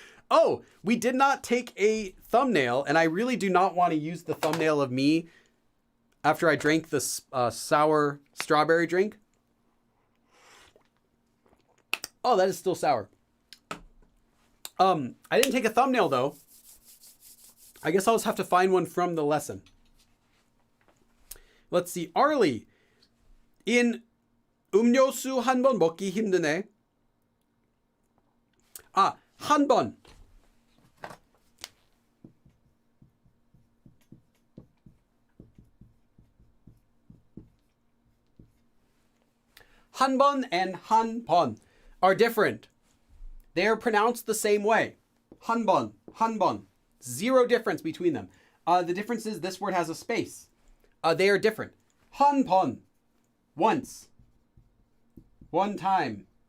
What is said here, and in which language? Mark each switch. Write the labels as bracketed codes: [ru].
[en] Oh, we did not take a thumbnail, and I really do not want to use the thumbnail of me after I drank this sour strawberry drink. Oh, that is still sour. I didn't take a thumbnail though. I guess I'll just have to find one from the lesson. Let's see. Arlie. [ko] In 음료수 한 번 먹기 힘드네. 아, 한 번. [en] 한 번 and 한 번 are different. They are pronounced the same way. [ko] 한 번, 한 번. [en] Zero difference between them. The difference is this word has a space. They are different. 한 번. Once. One time.